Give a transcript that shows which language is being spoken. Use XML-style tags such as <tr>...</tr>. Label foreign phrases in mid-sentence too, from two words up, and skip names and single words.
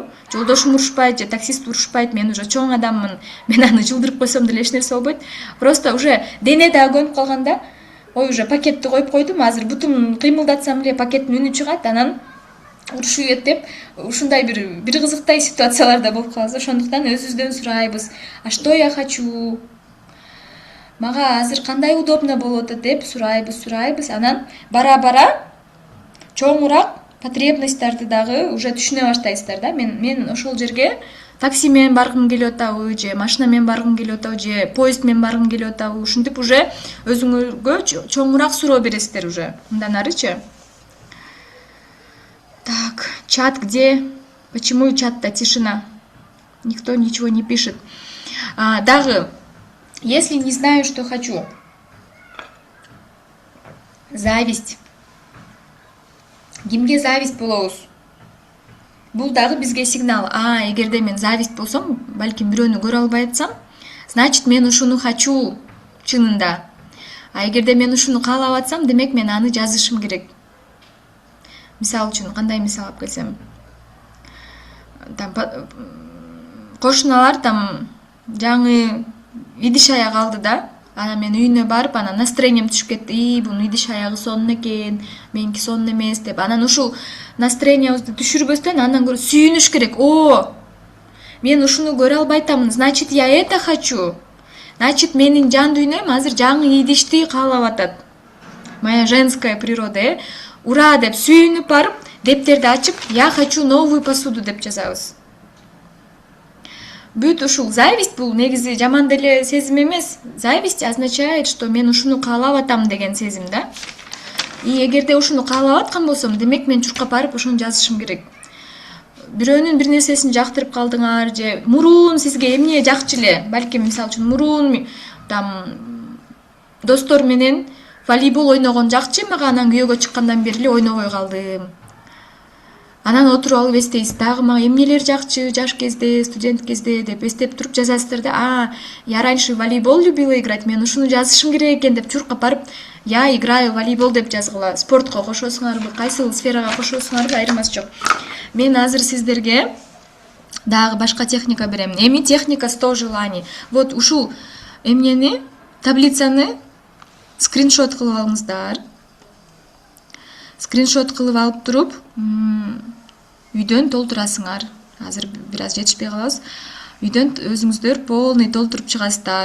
<ky>Жолдошум урушпайт же таксист урушпайт, мен уже чоң адаммын. Мен аны жылдырып койсом деле эч нерсе болбойт.</ky> <ru>Просто уже</ru> <ky>дене дагы көнүп калганда, уже пакетти коюп койдум, азыр бутум кыймылдатсам эле пакеттин үнү чыгат, анан урушуу кет деп, ушундай бир кызыктай ситуацияларда болуп калабыз. Ошондуктан өзүбүздөн сурайбыз.</ky> <ru>А что я хочу?</ru> <ky>Мага азыр кандай удобно болуп атат деп сурайбыз. Анан бара чоңураак потребностьтарды дагы уже түшүнө баштайсыздар да. Мен ошол жерге такси менен баргым келип атабы, же машина менен баргым келип атабы, же поезд менен баргым келип атабы, ушинтип уже өзүңөргө чоңураак суроо бересиздер уже мындан арычы.</ky> <ru>Так, чат где? Почему чатта тишина? Никто ничего не пишет. Дагы, если не знаю, что хочу. Зависть.</ru> <ky>Кимге зависть болобуз? Бул дагы бизге сигнал. Эгерде мен зависть болсом, балким бирөөнү көрө албай атсам, значит мен ушуну хочу чынында. А эгерде мен ушуну каалап атсам, демек мен аны жазышым керек. Мисал үчүн, кандай мисал алып келсем? Кошуналар жаңы идиш аяк алды да. Анан мен үйүнө барып, анан настроением түшүп кетти. Бунун идиш аягы сонун экен, меники сонун эмес деп. Анан ушул настроениябызды түшүрбөстөн андан көрө сүйүнүш керек. Мен ушуну көрө албай атамын.</ky> <ru>Значит, я это хочу. Значит,</ru> <ky>менин жан дүйнөм азыр жаңы идишти каалап атат.</ky> <ru>Моя женская природа,</ru> <ky>Ура деп сүйүнүп барып, дептерди ачып,</ky> <ru>я хочу новую посуду</ru> <ky>деп жазабыз. бүт ушул зависть бул негизи жаман деле сезим эмес.</ky> <ru>Зависть означает, что</ru> <ky>мен ушуну каалап атам деген сезим да. И эгерде ушуну каалап аткан болсом, демек мен чуркап барып ошону жазышым керек. Бирөөнүн бир нерсесин жактырып калдыңар же мурун сизге эмне жакчу эле, балким мисалы үчүн мурун там достор менен волейбол ойногон жакчы, мага анан күйөөгө чыккандан бери эле ойнобой калдым. Анан отуруп алып эстейсиз, дагы мага эмнелер жакчы жаш кезде, студент кезде деп эстеп туруп жазасыздар да.</ky> <ru>Я раньше в волейбол любила играть,</ru> <ky>мен ушуну жазышым керек экен деп чуркап барып,</ky> <ru>я играю в волейбол</ru> <ky>деп жазгыла. Спортко кошосуңарбы, кайсыл сферага кошосуңарбы айырмасы жок. Мен азыр сиздерге дагы башка техника берем. Эми техника 100 желаний. Вот ушул эмнени, таблицаны скриншот кылып алыңыздар. Скриншот кылып алып туруп, үйдөн толтурасыңар. Азыр бир аз жетишпей калабыз. Үйдөн өзүңүздөр полный толтуруп чыгасыздар.</ky>